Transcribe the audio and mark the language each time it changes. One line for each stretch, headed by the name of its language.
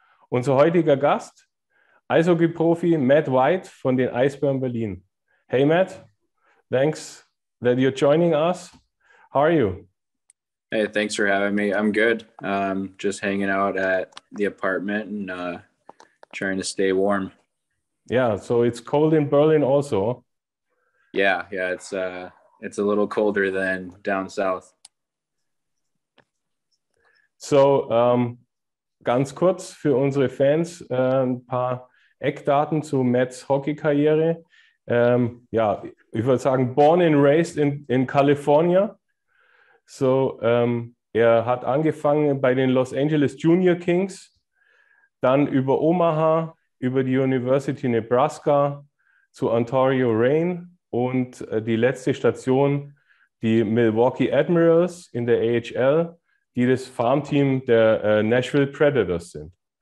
German: Unser heutiger Gast, Eishockeyprofi Matt White von den Eisbären Berlin.
English: Hey Matt, thanks that you're joining us. How are you? Hey, thanks for having me. I'm good. Just hanging out at the apartment and trying to stay warm. Yeah, so it's cold in Berlin also. Yeah, it's a little colder than down south.
German: So, ganz kurz für unsere Fans ein paar Eckdaten zu Matts Hockeykarriere. Ja, ich würde sagen,
English: born and raised in California.
German: So, er hat angefangen bei den Los Angeles Junior Kings, dann über Omaha, über die University Nebraska zu Ontario Reign und die letzte Station, die Milwaukee Admirals in der AHL, die das Farmteam der Nashville Predators sind.